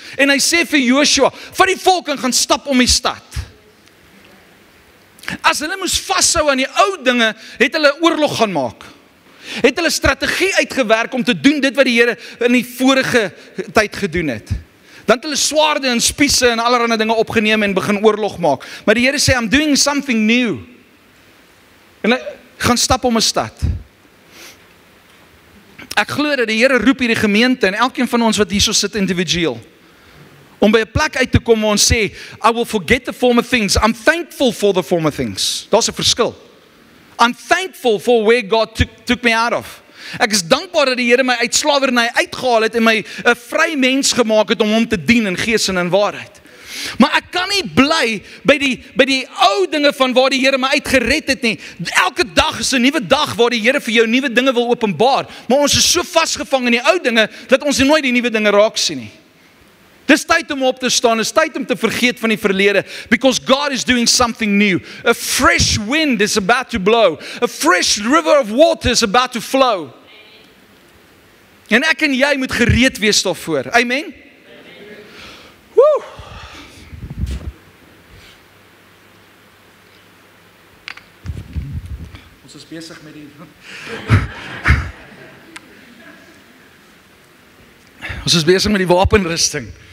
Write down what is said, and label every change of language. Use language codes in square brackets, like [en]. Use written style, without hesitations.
[af] En hy sê vir Joshua, vat die volk en gaan stap om die stad. As hulle moes vashou aan die ou dinge, het hulle oorlog gaan maak. het hulle strategie uitgewerk om te doen dit wat die Here in die vorige tyd gedoen het. Dan het hulle swaarde en spiese en allerlei dinge opgeneem en begin oorlog maak. Maar die Here sê, [en] I'm doing something new. [af] En hy gaan stap om 'n stad. Ek glo dat die Here roep hierdie gemeente en elkeen van ons wat hierso sit individueel, om by 'n plek uit te kom waar ons sê, [en] I will forget the former things. I'm thankful for the former things. [af] Daar's 'n verskil. [en] I'm thankful for where God took me out of. [af] Ek is dankbaar dat die Here my uit slawerny uitgehaal het en my 'n vry mens gemaak het om hom te dien in gees en in waarheid. Maar ek kan nie bly by die ou dinge van waar die Here my uitgered het nie. Elke dag is 'n nuwe dag waar die Here vir jou nuwe dinge wil openbaar. Maar ons is so vasgevang in die ou dinge dat ons nooit die nuwe dinge raak sien nie. Dis tyd om op te staan, dis tyd om te vergeet van die verlede, [en] because God is doing something new. A fresh wind is about to blow. A fresh river of water is about to flow. [af] En ek en jy moet gereed wees daarvoor. Amen? Woe! Ons is besig met die Ons is besig met die wapenrusting.